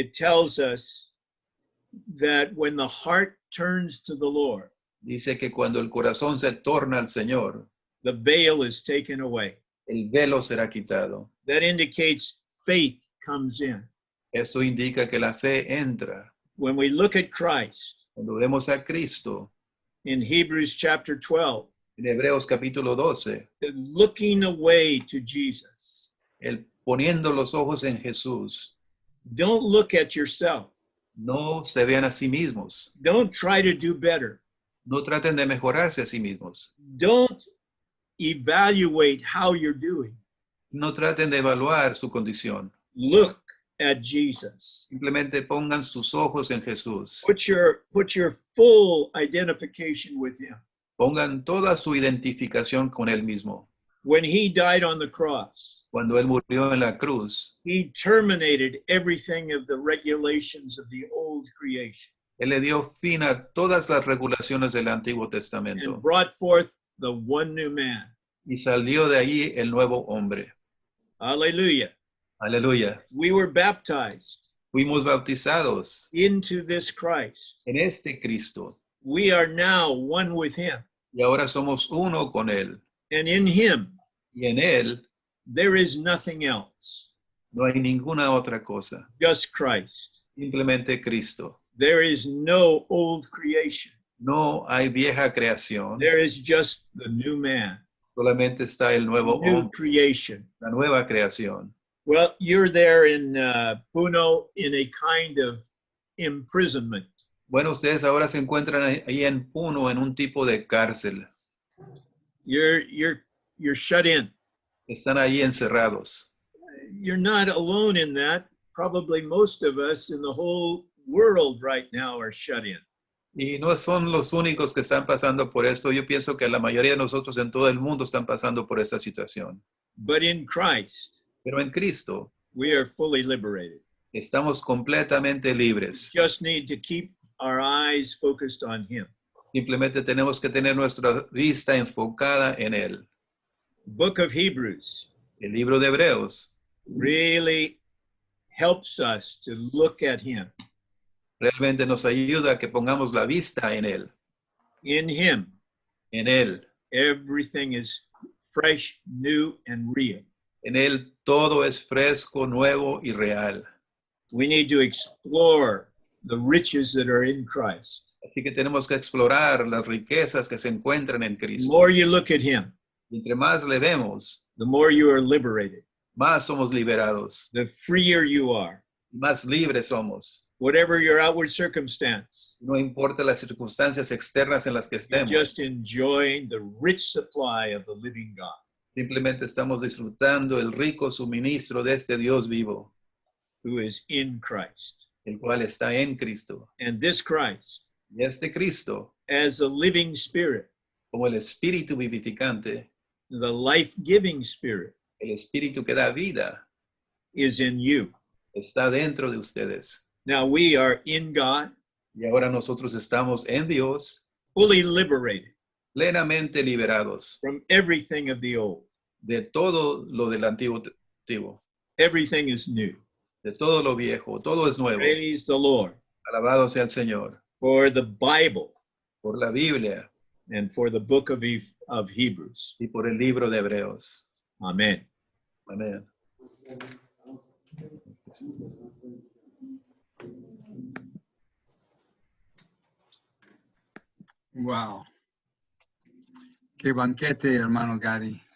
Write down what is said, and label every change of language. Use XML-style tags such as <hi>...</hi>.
<en>it tells us that when the heart turns to the Lord,</en> <es>dice que cuando el corazón se torna al Señor,</es> <en>the veil is taken away.</en> <es>el velo será quitado.</es> <en>That indicates faith comes in.</en> <es>Esto indica que la fe entra.</es> <en>When we look at Christ</en> <es>Cuando vemos a Cristo,</es> <en>in Hebrews chapter 12,</en> <es>en Hebreos capítulo 12,</es> <en>looking away to Jesus,</en> <es>el poniendo los ojos en Jesús,</es> <en>don't look at yourself.</en> <es>no se vean a sí mismos.</es> <en>Don't try to do better.</en> <es>No traten de mejorarse a sí mismos.</es> <en>Don't evaluate how you're doing.</en> <es>No traten de evaluar su condición.</es> <en>Look at Jesus.</en> <es>Simplemente pongan sus ojos en Jesús.</es> <en>Put your full identification with him.</en> <es>Pongan toda su identificación con Él mismo.</es> <en>When he died on the cross,</en> <es>Cuando Él murió en la cruz,</es> <en>he terminated everything of the regulations of the old creation</en> <es>Él le dio fin a todas las regulaciones del Antiguo Testamento</es> <en>and brought forth the one new man.</en> <es>y salió de ahí el nuevo hombre.</es> <en>Hallelujah.</en> <es>Aleluya.</es> <en>We were baptized</en> <es>Fuimos bautizados</es> <en>into this Christ.</en> <es>en este Cristo</es> <en>We are now one with him.</en> <es>y ahora somos uno con Él.</es> <en>And in him,</en> <es>Y en Él</es> <en>there is nothing else,</en> <es>no hay ninguna otra cosa,</es> <en>just Christ.</en> <es>simplemente Cristo.</es> <en>There is no old creation.</en> <es>No hay vieja creación,</es> <en>There is just the new man,</en> <es>solamente está el nuevo</es> <en>new</en> <es>hombre,</es> <en>creation.</en> <es>la nueva creación.</es> <en>Well, you're there in Puno in a kind of imprisonment.</en> <es>Bueno, ustedes ahora se encuentran ahí en Puno en un tipo de cárcel.</es> <en>You're shut in.</en> <es>Están ahí encerrados.</es> <en>You're not alone in that. Probably most of us in the whole world right now are shut in.</en> <es>Y no son los únicos que están pasando por esto. Yo pienso que la mayoría de nosotros en todo el mundo están pasando por esta situación.</es> <en>But in Christ,</en> <es>Pero en Cristo</es> <en>we are fully liberated.</en> <es>estamos completamente libres.</es> <en>Just need to keep our eyes focused on him.</en> <es>Simplemente tenemos que tener nuestra vista enfocada en Él.</es> <en>Book of Hebrews</en> <es>El libro de Hebreos</es> <en>really helps us to look at him.</en> <es>realmente nos ayuda a que pongamos la vista en Él.</es> <en>In him,</en> <es>En Él.</es> <en>everything is fresh, new, and real.</en> <es>En Él todo es fresco, nuevo y real.</es> <en>We need to explore the riches that are in Christ.</en> <es>Así que tenemos que explorar las riquezas que se encuentran en</es> <en>The</en> <es>Cristo.</es> <en>more you look at him,</en> <es>Y entre más le vemos,</es> <en>the more you are liberated,</en> <es>más somos liberados.</es> <en>the freer you are.</en> <es>Más libres somos.</es> <en>Whatever your outward circumstance,</en> <es>No importa las circunstancias externas en las que</es> <en>you're</en> <es>estemos.</es> <en>just enjoying the rich supply of the living God.</en> <es>Simplemente estamos disfrutando el rico suministro de este Dios vivo,</es> <en>Who is in Christ.</en> <es>el cual está en Cristo.</es> <en>And this Christ,</en> <es>Y este Cristo,</es> <en>as a living spirit,</en> <es>como el espíritu vivificante,</es> <en>the life-giving spirit,</en> <es>el espíritu que da vida,</es> <en>is in you.</en> <es>está dentro de ustedes.</es> <en>Now we are in God,</en> <es>Y ahora nosotros estamos en Dios,</es> <en>fully liberated</en> <es>plenamente liberados</es> <en>from everything of the old.</en> <es>de todo lo del antiguo.</es> <en>Everything is new.</en> <es>De todo lo viejo, todo es nuevo.</es> <en>Praise the Lord.</en> <es>Alabado sea el Señor.</es> <en>For the Bible,</en> <es>Por la Biblia,</es> <en>and for the book of Hebrews.</en> <es>y por el libro de Hebreos.</es> <en>Amen.</en> <es>Amén. Wow. Qué banquete, hermano Gary.</es>